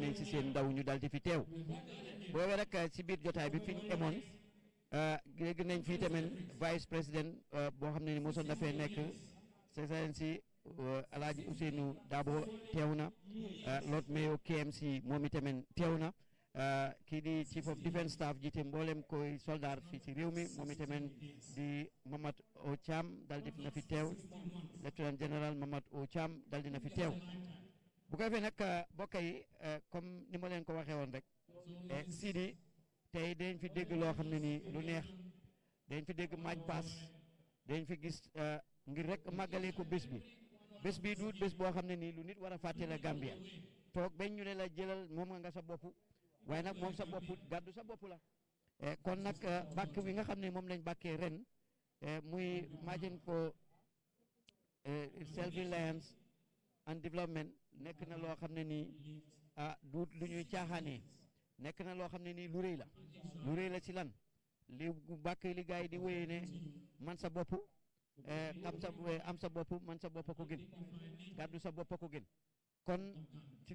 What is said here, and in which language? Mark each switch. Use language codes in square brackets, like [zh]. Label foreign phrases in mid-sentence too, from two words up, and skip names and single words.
[wo] nañ ci seen ndaw ñu dal di fi teew boobee rek ci biir jotaay bi fi ñu emoon léegi nañ fii tamit [fr] vice président [wo] boo xam ne ni mosoon na fee nekk Excellency Alaaji Ousseynou Dabo teew na Lord Mayor KMC moom itamit teew na kii di [en] chief of defence staff [wo] jiite mboolem koy soldat fii ci réew mi moom itamit di Mamad O Cham dal di na fi teew [fr] lieutenant général [wo] Mamad O Cham dal di na fi teew bu ko defee nag mbokk yi comme ni ma leen ko waxee woon rek Sidi tey dañ fi dégg loo xam ne nii lu neex dañ fi dégg maaj paas dañ fi gis ngir rek màggalee ko bés bi duut bés boo xam ne nii lu nit war a fàtte la Gambia toog bañ ñu ne la jëlal moom nga sa bopp waaye nag moom sa bopp gàddu sa bopp la kon nag bàkk bi nga xam ne moom lañ bàkkee ren muy imagine ko [en] self-reliance and development [wo] nekk na loo xam ne nii duut lu ñuy caaxaanee nekk na loo xam ne nii lu rëy la ci lan li bàkk li gars yi di wéyee ne man sa bopp am sa bopp man sa bopp ko gën gàddu sa bopp ko gën kon ci